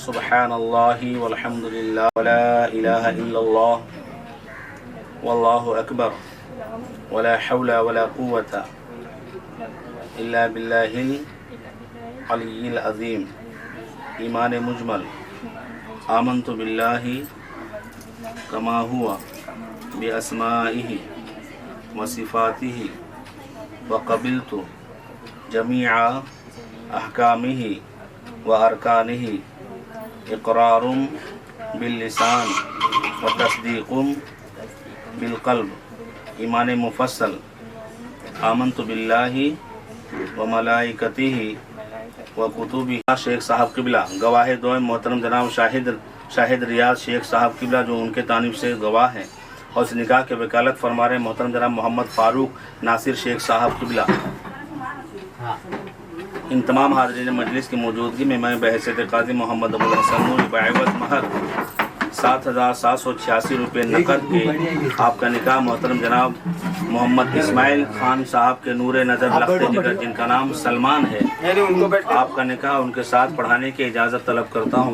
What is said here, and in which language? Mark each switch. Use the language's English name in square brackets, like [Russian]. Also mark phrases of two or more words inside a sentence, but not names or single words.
[Arabic] سبحان الله والحمد لله ولا إله إلا الله والله أكبر ولا حول ولا قوة إلا بالله العلي العظيم. إيمان مجمل آمنت بالله كما هو بأسمائه وصفاته وقبلت جميع أحكامه وأركانه إقرار باللسان وتصديق بالقلب. إيمان مفصل آمنت بالله وملائكته وكتبه. [Urdu] شیخ صاحب قبلہ گواہ دو محترم جناب شاہد ریاض شیخ صاحب قبلہ جو ان کے تانیب سے گواہ ہیں اور اس نکاح کے وکالت فرما رہے محترم جناب محمد فاروق ناصر شیخ صاحب قبلہ. ان تمام حاضرین مجلس کی موجودگی میں میں بحیثیت قاضی محمد ابوالحسن نوری بعوض مہر 7,786 روپے نقد کے آپ کا نکاح محترم جناب محمد اسماعیل خان صاحب کے نور نظر لخت جگر جن کا نام سلمان ہے، آپ کا نکاح ان کے ساتھ پڑھانے کی اجازت طلب کرتا ہوں.